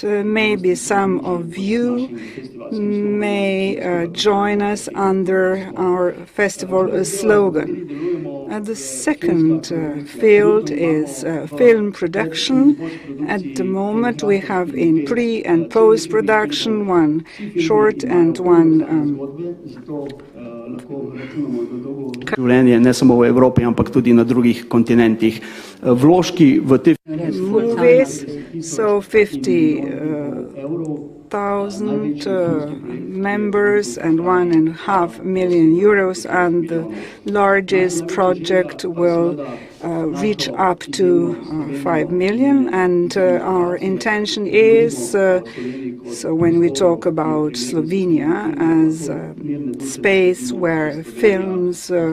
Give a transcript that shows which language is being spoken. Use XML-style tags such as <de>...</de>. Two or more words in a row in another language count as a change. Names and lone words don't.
<en>Maybe some of you may join us under our festival slogan. The second field is film production. At the moment we have in pre- and post-production 1 short and 1</en> <sl>življenje ne samo v Evropi, ampak tudi na drugih kontinentih. Vložki v te</sl> <en>movies, so 50,000 members and €1.5 million, and the largest project will reach up to 5 million, and our intention is, so when we talk about Slovenia as a space where films,</en>